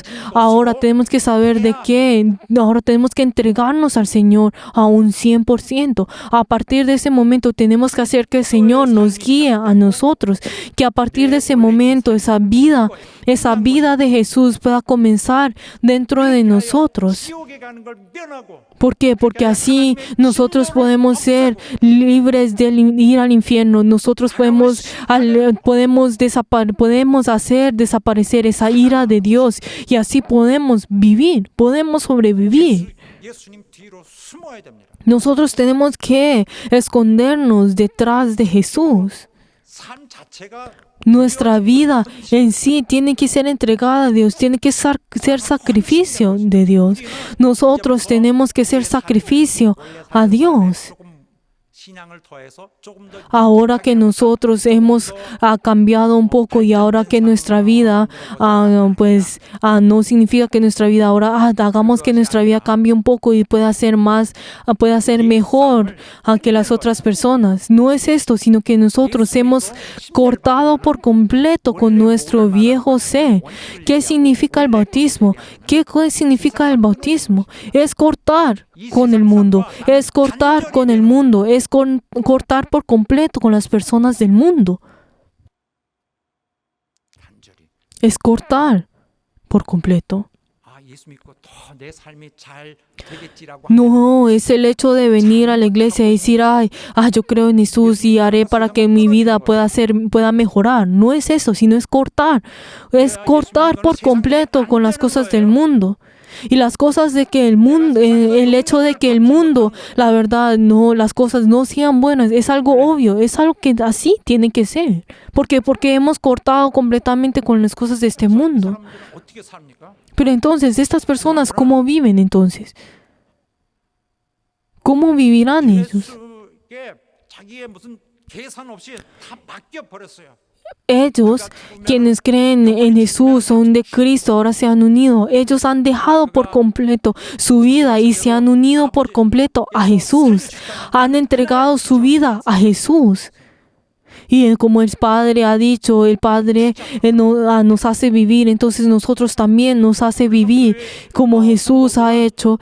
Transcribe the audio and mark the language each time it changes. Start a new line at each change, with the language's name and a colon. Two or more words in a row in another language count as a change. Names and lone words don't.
Spanish: Ahora tenemos que saber de que ahora tenemos que entregarnos al Señor a un 100%. A partir de ese momento tenemos que hacer que el Señor nos guíe a nosotros, que a partir de ese momento esa vida de Jesús pueda comenzar dentro de nosotros.
Korean: 지옥에 가는 걸 면하고
Spanish: ¿Por qué? Porque así nosotros podemos ser libres de ir al infierno. Nosotros podemos hacer desaparecer esa ira de Dios y así podemos vivir, podemos sobrevivir.
Korean: 예수님 뒤로 숨어야 됩니다.
Spanish: Nosotros tenemos que escondernos detrás de Jesús.
Korean: 삶 자체가
Spanish: Nuestra vida en sí tiene que ser entregada a Dios, tiene que ser sacrificio de Dios. Nosotros tenemos que ser sacrificio a Dios.
Korean: 조금 신앙을 더해서 조금 더
Spanish: Ahora que nosotros hemos cambiado un poco y ahora que nuestra vida, no significa que nuestra vida ahora, hagamos que nuestra vida cambie un poco y pueda ser mejor que las otras personas. No es esto, sino que nosotros hemos cortado por completo con nuestro viejo ser. ¿Qué significa el bautismo? ¿Qué significa el bautismo? Es cortar con el mundo, es cortar con el mundo, es cortar por completo con las personas del mundo.
Korean: 단절히
Spanish: Es cortar por completo.
Korean: 예수 믿고 더 내 삶이 잘 되겠지라고
Spanish: No es el hecho de venir a la iglesia y decir, yo creo en Jesús y haré para que mi vida pueda mejorar. No es eso, sino es cortar. Es cortar por completo con las cosas del mundo. Y las cosas de que el mundo, el hecho de que el mundo, la verdad, no, las cosas no sean buenas, es algo obvio, es algo que así tiene que ser. Porque hemos cortado completamente con las cosas de este mundo.
Korean: 사람들은 어떻게 삽니까?
Spanish: Pero entonces, estas personas, ¿cómo viven entonces? ¿Cómo vivirán ellos?
Korean: 예수께 자기의 무슨 계산 없이 다 맡겨 버렸어요.
Spanish: Ellos, quienes creen en Jesús, son de Cristo, ahora se han unido. Ellos han dejado por completo su vida y se han unido por completo a Jesús. Han entregado su vida a Jesús. Y como el Padre ha dicho, el Padre nos hace vivir, entonces nosotros también nos hace vivir como Jesús ha hecho.